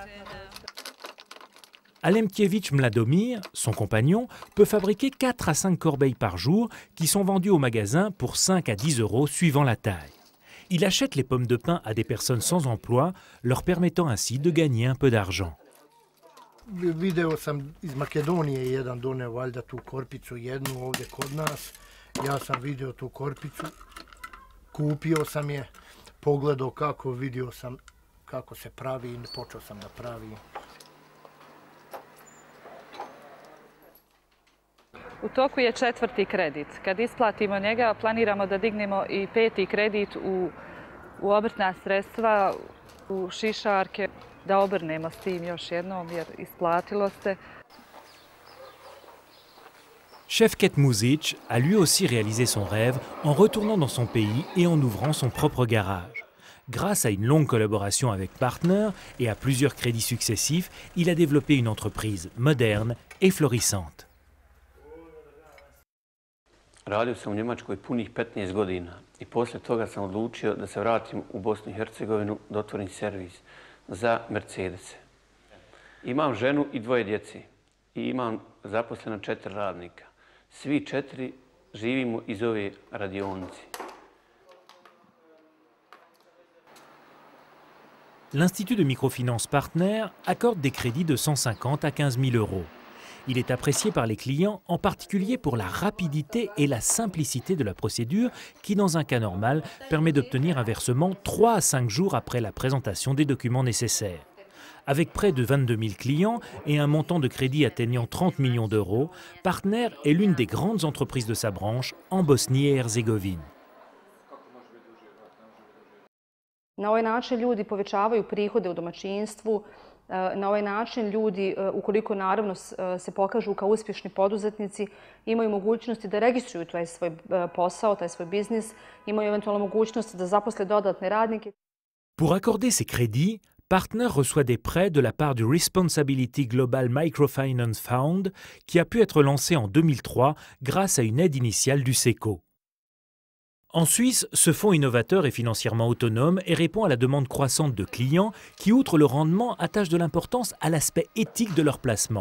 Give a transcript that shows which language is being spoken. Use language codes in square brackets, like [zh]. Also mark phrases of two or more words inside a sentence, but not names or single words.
[fr] Alemkiewicz Mladomir, son compagnon, peut fabriquer 4 à 5 corbeilles par jour qui sont vendues au magasin pour 5 à 10 € suivant la taille. Il achète les pommes de pin à des personnes sans emploi, leur permettant ainsi de gagner un peu d'argent. [bs] Video sam iz Makedonije jedan doneo valjda tu korpicu jednu ovdje kod nas. Ja sam vidio tu korpicu, kupio sam je, pogledao kako, vidio sam kako se pravi i počeo sam da pravim. U toku je 4. kredit. Kad isplatimo njega, planiramo da dignemo i 5. kredit u obrtna sredstva, u šišarke, da obrnemo s tim još jednom jer isplatilo se. [fr] Šefket Muzic a lui aussi réalisé son rêve en retournant dans son pays et en ouvrant son propre garage. Grâce à une longue collaboration avec Partner et à plusieurs crédits successifs, il a développé une entreprise moderne et florissante. [bs] Radio sam u Njemačkoj punih 15 godina i posle toga sam odlučio da se vratim u Bosnu i Hercegovinu da otvorim servis za Mercedese. Imam ženu i 2 djece i imam zaposleno 4 radnika. Svi 4 živimo iz ove radionice. [fr] L'Institut de microfinance Partner accorde des crédits de 150 à 15 000 €. Il est apprécié par les clients, en particulier pour la rapidité et la simplicité de la procédure qui, dans un cas normal, permet d'obtenir un versement 3 à 5 jours après la présentation des documents nécessaires. Avec près de 22 000 clients et un montant de crédit atteignant 30 millions d'euros, Partner est l'une des grandes entreprises de sa branche en Bosnie et Herzégovine. [bs] Na ovaj način ljudi povećavaju prihode u domaćinstvu. Na ovaj način ljudi, ukoliko naravno se pokažu kao uspješni poduzetnici, imaju mogućnosti da registruju taj svoj posao, taj svoj biznis, imaju eventualno mogućnost da zaposle dodatne radnike. [fr] Pour accorder ces crédits, Partner reçoit des prêts de la part du Responsibility Global Microfinance Fund qui a pu être lancé en 2003 grâce à une aide initiale du SECO. En Suisse, ce fonds innovateur est financièrement autonome et répond à la demande croissante de clients qui, outre le rendement, attachent de l'importance à l'aspect éthique de leur placement.